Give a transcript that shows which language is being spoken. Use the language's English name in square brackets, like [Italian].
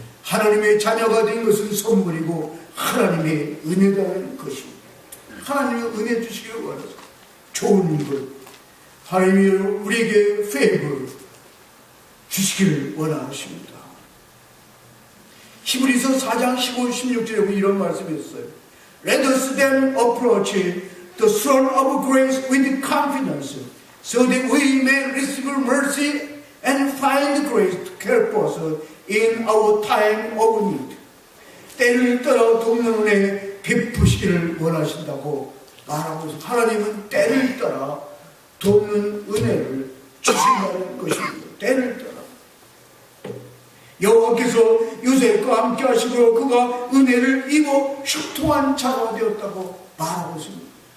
[Korean] 하나님의 자녀가 된 것은 선물이고 하나님의 은혜라는 것입니다. 하나님의 은혜 주시기를 원하서 좋은 것, 하나님이 우리에게 페이블 주시기를 원하십니다. 히브리서 4장 15, 16절에 보면 이런 말씀이 있어요. [English] Let us then approach the throne of grace with confidence, so that we may receive mercy and find grace to help us in our time of need. [Korean] 때를 따라 돕는 은혜 베푸시기를 원하신다고 말하고 있습니다. 하나님은 때를 따라 돕는 은혜를 주신다는 것입니다. 때를 따라. 여호와께서 요셉과 함께 하시고 그가 은혜를 입어 형통한 자가 되었다고 말하고 있습니다.